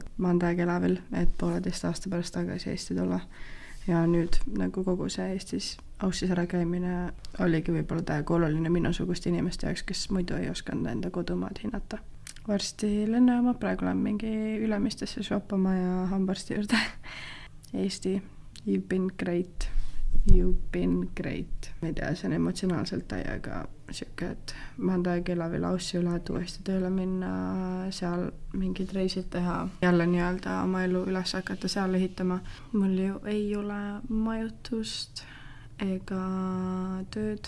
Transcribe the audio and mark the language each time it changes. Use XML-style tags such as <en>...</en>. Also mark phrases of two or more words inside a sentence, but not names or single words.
<et>Ma olen täiega elavil, et 1,5 aasta pärast tagasi Eesti tulla ja nüüd nagu kogu see Eestis Aussis ära käimine oligi võib-olla täiega oluline minusugust inimeste jaoks, kes muidu ei osanud enda kodumaad hinnata. Varsti lennujaama, praegu olen mingi Ülemistesse shoppama ja hambarsti juurde. Eesti,</et> <en>you've been great. You've been great.</en> <et>Ma ei tea, see on emotsionaalselt täiega siuke, et ma olen täiega elavil Aussi üle, et uuesti tööle minna, seal mingid reisid teha. Jälle nii-öelda oma elu üles hakata seal ehitama. Mul ju ei ole majutust ega tööd.</et>